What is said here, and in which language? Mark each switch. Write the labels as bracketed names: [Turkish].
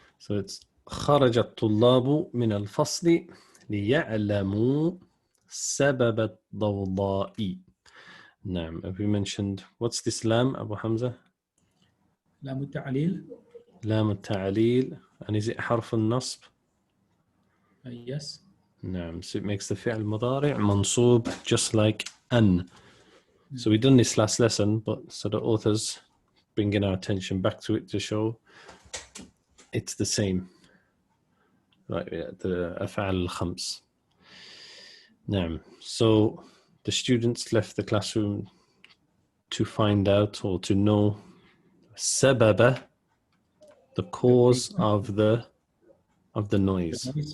[English] So it's [Arabic] خرج الطلاب من الفصل ليعلموا سبب الضوضاء. نعم. [English] Have we mentioned what's this لام أبو حمزة؟ [Arabic] لام التعليل. لام التعليل. [English] And is it حرف النصب؟ Yes. [Arabic] نعم. [English] So it makes the فعل مضارع منصوب just like أن. So we've done this last lesson, but so the author's bringing our attention back to it to show it's the same. Right, the أفعال الخمس. [Arabic] نعم. [English] So the students left the classroom to find out or to know سبب, the cause of the noise.